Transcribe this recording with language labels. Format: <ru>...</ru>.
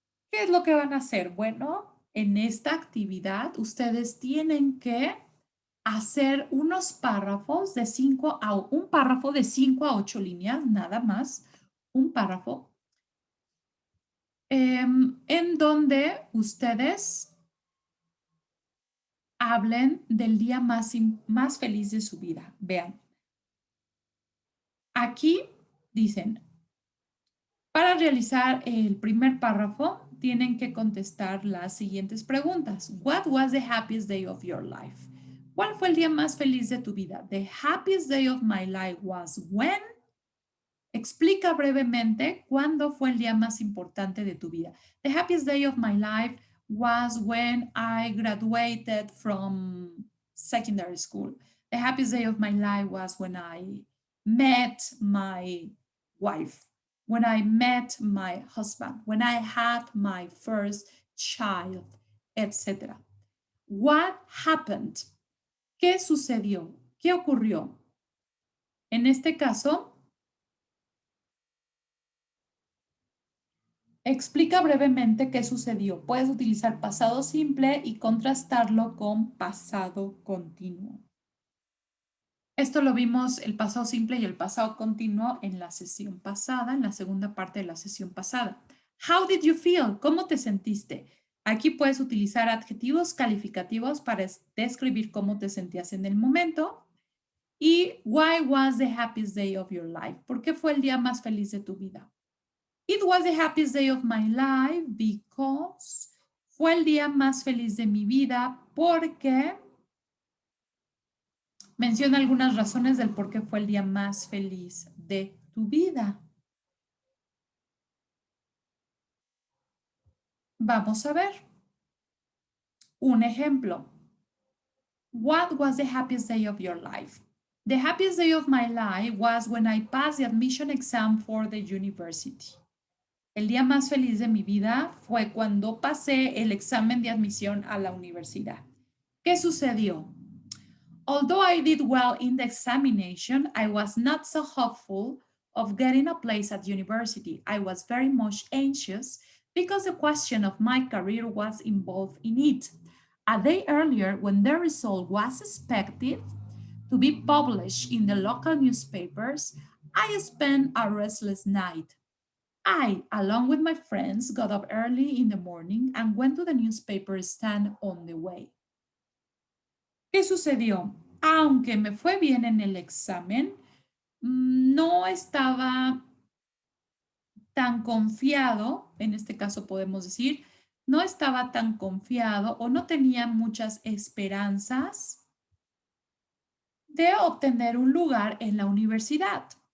<es>¿Qué es lo que van a hacer? Bueno, en esta actividad ustedes tienen que hacer unos párrafos de 5 a un párrafo de 5 a 8 líneas, nada más, un párrafo, en donde ustedes hablen del día más feliz de su vida. Vean, aquí dicen, para realizar el primer párrafo, tienen que contestar las siguientes preguntas.</es> <en>What was the happiest day of your life?</en> <es>¿Cuál fue el día más feliz de tu vida?</es> <en>The happiest day of my life was when.</en> <es>Explica brevemente cuándo fue el día más importante de tu vida.</es> <en>The happiest day of my life was when I graduated from secondary school. The happiest day of my life was when I met my wife, when I met my husband, when I had my first child, etc. What happened?</en> <es>¿Qué sucedió? ¿Qué ocurrió? En este caso, explica brevemente qué sucedió. Puedes utilizar pasado simple y contrastarlo con pasado continuo. Esto lo vimos el pasado simple y el pasado continuo en la sesión pasada, en la segunda parte de la sesión pasada.</es> <en>How did you feel?</en> <es>¿Cómo te sentiste? Aquí puedes utilizar adjetivos calificativos para describir cómo te sentías en el momento.</es> <en>Y why was the happiest day of your life?</en> <es>¿Por qué fue el día más feliz de tu vida?</es> <en>It was the happiest day of my life because</en> <es>fue el día más feliz de mi vida porque menciona algunas razones del por qué fue el día más feliz de tu vida. Vamos a ver un ejemplo.</es> <en>What was the happiest day of your life? The happiest day of my life was when I passed the admission exam for the university.</en> <es>El día más feliz de mi vida fue cuando pasé el examen de admisión a la universidad. ¿Qué sucedió?</es> <en>Although I did well in the examination, I was not so hopeful of getting a place at university. I was very much anxious because the question of my career was involved in it. A day earlier, when the result was expected to be published in the local newspapers, I spent a restless night. I, along with my friends, got up early in the morning and went to the newspaper stand on the way.</en> <es>¿Qué sucedió? Aunque me fue bien en el examen, no estaba tan confiado, en este caso podemos decir, no estaba tan confiado o no tenía muchas esperanzas de obtener un lugar en la universidad.</es>